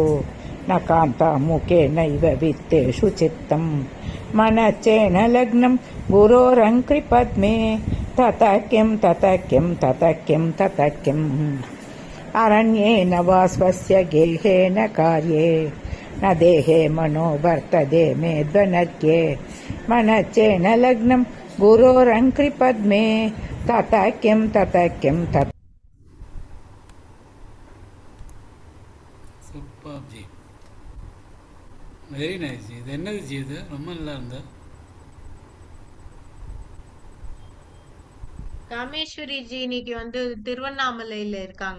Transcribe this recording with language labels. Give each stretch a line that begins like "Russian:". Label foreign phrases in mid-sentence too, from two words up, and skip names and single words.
Sanskrit: न कान्तामुखे नैव वित्तेषु चित्तं मनश्चेन लग्नं गुरोरङ्घ्रिपद्मे ततः किं ततः किं ततः किं ततः किम् अरण्ये न वा स्वस्य गेहे न कार्ये न देहे मनो वर्तते मे ध्वनर्ये मनश्चेन लग्नं गुरोरङ्घ्रिपद्मे ततः किं ततः किं ततः
Tamil: சூப்பர் ஜி,
English: very nice
Tamil: ஜி. இது என்னது ஜி? இது ரொம்ப நல்லா இருந்தது. ராமேஸ்வரி ஜி இன்னைக்கு திருவண்ணாமலையில இருக்காங்க.